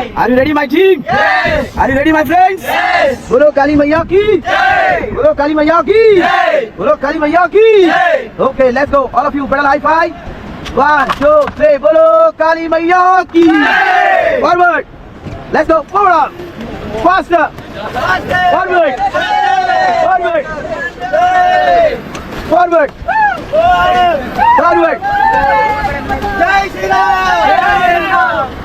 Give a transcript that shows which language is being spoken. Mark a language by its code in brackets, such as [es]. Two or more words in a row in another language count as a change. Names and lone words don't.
[en] Are you ready, my team? Yes. Are you ready, my friends? [hi] Yes. बोलो काली मैया की। जय। बोलो काली मैया की। जय. बोलो काली मैया की। जय. [en] Okay, let's go. All of you, pedal high five. [hi] 1, 2, 3. बोलो काली मैया की। जय. [en] Forward. Let's go. Forward. Faster. Faster. Forward. Forward. Forward. [hi] Forward. जय श्री राम.